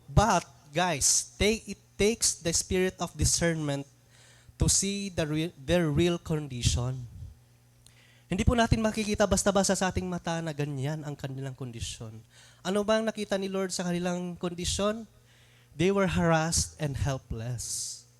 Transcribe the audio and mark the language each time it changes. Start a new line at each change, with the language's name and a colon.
English: But, guys, it takes the spirit of discernment to see their real condition.
Filipino: Hindi po natin makikita basta-basta sa ating mata na ganyan ang kanilang kondisyon. Ano bang nakita ni Lord sa kanilang kondisyon?
English: They were harassed and helpless.